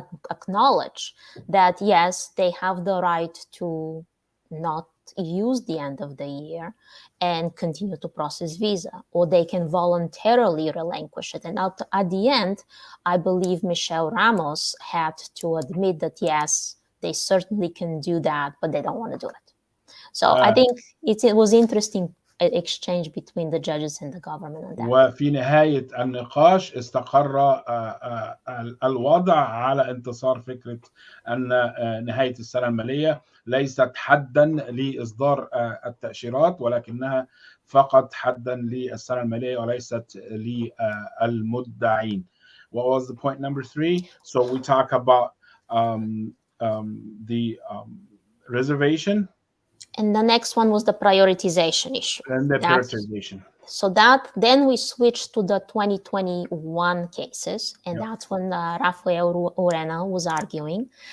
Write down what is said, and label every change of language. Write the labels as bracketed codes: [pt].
[en] acknowledge that yes, they have the right to not use the end of the year and continue to process visa, or they can voluntarily relinquish it. And at the end, I believe Michelle Ramos had to admit that yes, they certainly can do that, but they don't want to do it. So I think it was interesting exchange between the judges and the government on that. [ar] وفي نهاية النقاش استقر الوضع على انتصار فكرة أن نهاية السنة المالية ليست حدا لإصدار التأشيرات، ولكنها فقط حدا للسنة المالية وليست للمدعين. [en] What was the point number 3? So we talk about the reservation. And the next one was the prioritization issue. And the prioritization. So then we switched to the 2021 cases, and that's when Rafael Urena was arguing.